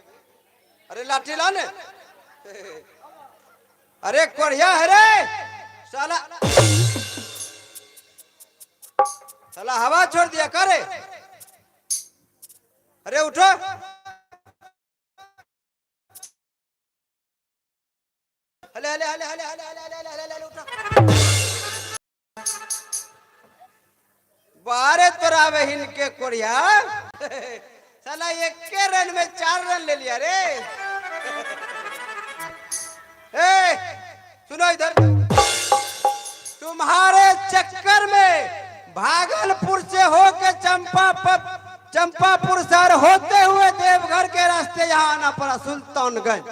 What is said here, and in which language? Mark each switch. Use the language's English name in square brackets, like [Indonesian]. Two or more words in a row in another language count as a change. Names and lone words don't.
[Hindi] अरे लाठी ला ने। अरे कोढ़िया है रे साला, साला हवा छोड़ दिया करे। अरे उठो, हले हले हले हले हले हले हले हले हले उठो। बारे तोरा बहन के कोरिया साला एक के रन में 4 रन ले लिया रे। ए सुनो इधर, तुम्हारे चक्कर में भागलपुर से होके चंपापुर शहर होते हुए देवघर के रास्ते यहाँ आना पड़ा सुल्तानगंज।